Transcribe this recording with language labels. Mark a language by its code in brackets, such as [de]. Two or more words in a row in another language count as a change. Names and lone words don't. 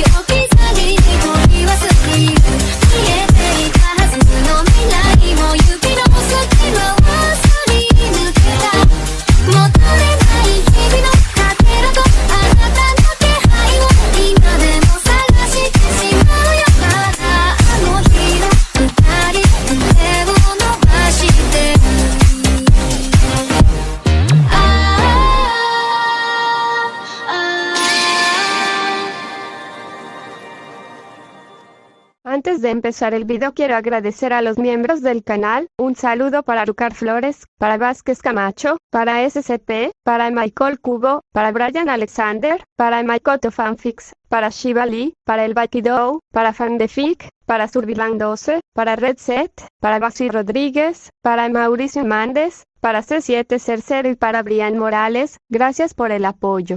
[ja] 置き去りに取り忘れる見えていたはずの未来も指の隙間をすり抜けた戻れない日々のかけらとあなたの気配を今でも探してしまうよまだあの日の二人手を伸ばしてる [es] Antes de empezar el video quiero agradecer a los miembros del canal, un saludo para Rucar Flores, para Vázquez Camacho, para SCP, para Michael Kubo, para Brian Alexander, para Maikoto Fanfics, para Shiva Lee, para el Bakido, para Fandefic, para Survilan 12, para Red Set, para Basi Rodríguez, para Mauricio Mández, para C7 Cercero y para Brian Morales, gracias por el apoyo.